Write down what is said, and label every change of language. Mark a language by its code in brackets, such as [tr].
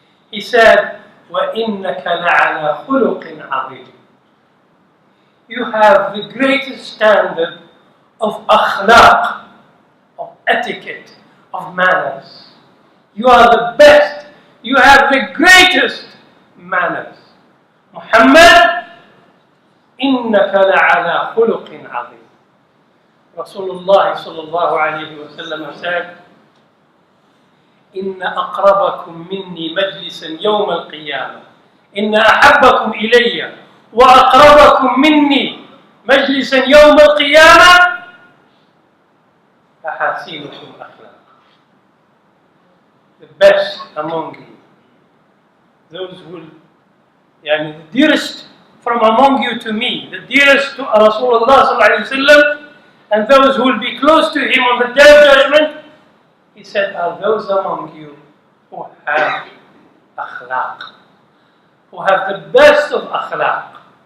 [en] He said, [ar] وَإِنَّكَ لَعَلَى خُلُقٍ عَظِيمٍ. [en] You have the greatest standard of akhlaq, of etiquette, of manners. You are the best. You have the greatest manners. Muhammad, [ar] إِنَّكَ لَعَلَى خُلُقٍ عَظِيمٍ. Rasulullah sallallahu alayhi wa sallam said, إن أقربكم مني مجلسا يوم القيامة إن أحبكم إلي وأقربكم مني مجلسا يوم القيامة أحاسنكم أخلاقا. [en] The best among you, those who will, the dearest from among you to me, the dearest to Rasulullah sallallahu alayhi wa sallam, and those who will be close to him on the day of judgment, he said, are those among you who have akhlaq, who have the best of akhlaq.